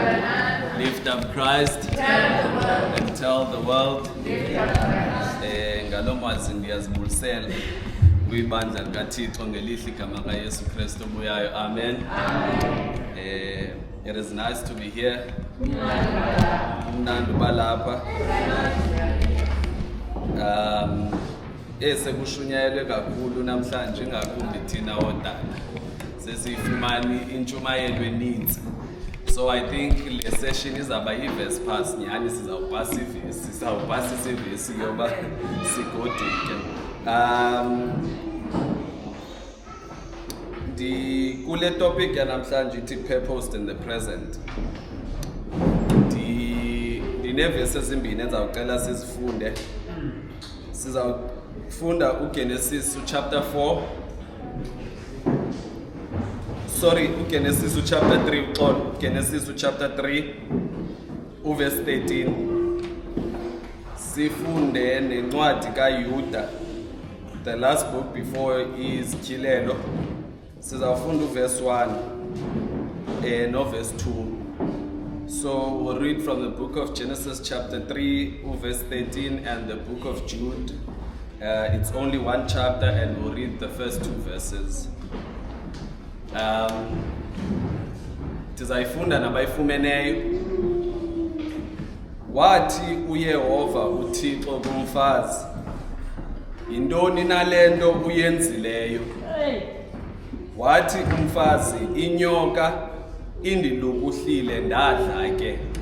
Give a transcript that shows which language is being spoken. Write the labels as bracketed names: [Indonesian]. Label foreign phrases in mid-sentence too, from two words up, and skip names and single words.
[English] Lift up Christ and tell the world. [Xhosa] Ngalomwazi ndiyazibulisela kwibandla likaThixo ngelihle igama kaYesu Kristu obuyayo. [English] Amen. It is nice to be here. [Xhosa] Umnandi balapha. Sekushunyayelwe kakhulu namhlanje ngakumbi thina odala. Sesifumani intshumayelo eninzi. [English] So I think [Xhosa] le session izaba i-verse pass nyani sizawupasa isivesi yoba sigoduke. Kule topic yanamhlanje ithi [English] purpose in the present. [Xhosa] Dinevesi ezimbini ezawucela sizifunde. Sizawufunda uGenesis chapter 4. uGenesis chapter 3 uxolo. Genesis chapter 3 verse 13. Sifunde nencwadi kaYuda. [English] The last book before is Chilelo. [Xhosa] Sizawufunda verse 1 no verse 2. [English] So we'll read from the book of Genesis chapter 3 verse 13 and the book of Jude. It's only one chapter and we'll read the first two verses. [Xhosa] Tizayifunda nabayifumeneyo. Wathi uYehova uThixo kumfazi, yintoni nalento uyenzileyo? Wathi umfazi, inyoka indilukuhlile ndadla ke.